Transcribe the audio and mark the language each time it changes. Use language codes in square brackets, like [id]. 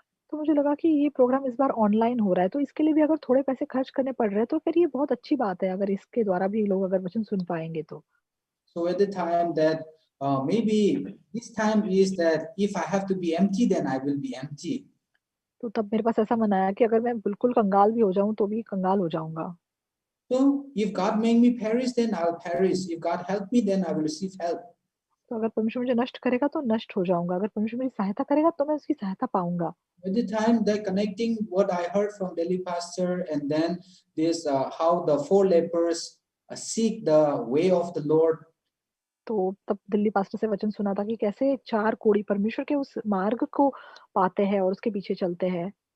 [hi] तो मुझे लगा कि ये प्रोग्राम इस बार ऑनलाइन हो रहा है, तो इसके लिए भी अगर थोड़े पैसे खर्च करने पड़ रहे हैं, तो फिर ये बहुत अच्छी बात है, अगर इसके द्वारा भी लोग अगर वचन सुन पाएँगे तो। [en] So at the time that maybe this time is that if I have to be empty, then I will be empty. [hi] तो तब मेरे पास ऐसा मन आया कि अगर मैं बिल्कुल कंगाल भी हो जाऊँ, तो भी कंगाल हो जाऊँगा। [en] So if God make me perish, then I'll perish. If God help me, then I will receive help. [hi] तो अगर परमेश्वर मुझे नष्ट करेगा तो नष्ट हो जाऊँगा, अगर परमेश्वर मेरी सहायता करेगा तो मैं उसकी सहायता पाऊँगा। [en] At the time that connecting what I heard from Delhi pastor, and then this how the 4 lepers seek the way of the Lord. [hi] तो तब दिल्ली पास्टर से वचन सुना था कि कैसे 4 कोढ़ी परमेश्वर के उस मार्ग को पाते हैं और उसके पीछे चलते हैं।